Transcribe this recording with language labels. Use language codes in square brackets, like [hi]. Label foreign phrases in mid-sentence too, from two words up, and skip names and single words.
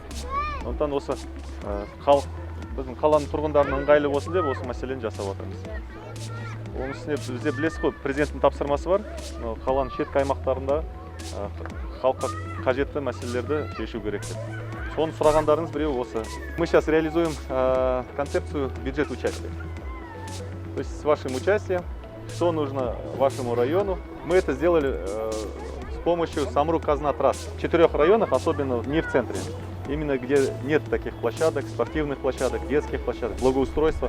[kk] Сондықтан осы халық, біздің қаланың тұрғындарының ыңғайлы болсын деп осы мәселені жасап отырмыз. Оның үстіне бізде білесіз ғой, президенттің тапсырмасы бар. Қаланың шеткі аймақтарында халыққа қажетті мәселелерді шешу керек деп. Соны сұрағандарыңыз біреу осы. [ru] Мы сейчас реализуем концепцию бюджет участия. То есть с вашим участием, что нужно вашему району. Мы это сделали с помощью Самрук-Казна трасс. В 4 районах, особенно не в центре, именно где нет таких площадок, спортивных площадок, детских площадок, благоустройства.